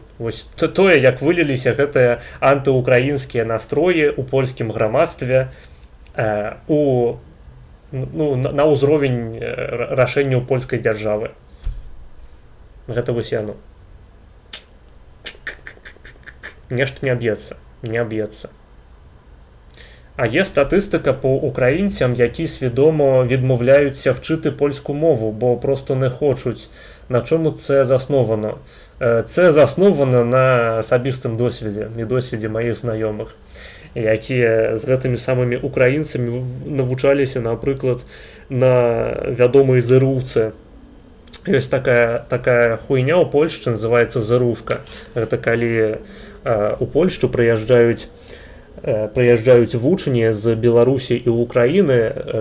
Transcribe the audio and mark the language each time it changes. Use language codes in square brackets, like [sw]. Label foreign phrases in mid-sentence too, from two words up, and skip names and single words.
[be] Вось тое, як выліліся гэтыя антыукраінскія настроі ў польскім грамадстве на ўзровень рашэнняў польскай дзяржавы. Гэта вось яно. Нешта не аб'ецца. Не аб'ецца. [uk] А є статистика по українцям, які свідомо відмовляються вчити польську мову, бо просто не хочуть. На чому це засновано? Це засновано [be] на асабістым досвідзе і досвідзе маіх знаёмых, якія з гэтымі самымі украінцамі навучаліся, напрыклад, на вядомай зырúвцы. Ёсць такая хуйня ў Польшчы, называецца зырúвка. Гэта калі у Польшчу прыязджаюць вучні з Беларусі і Украіны.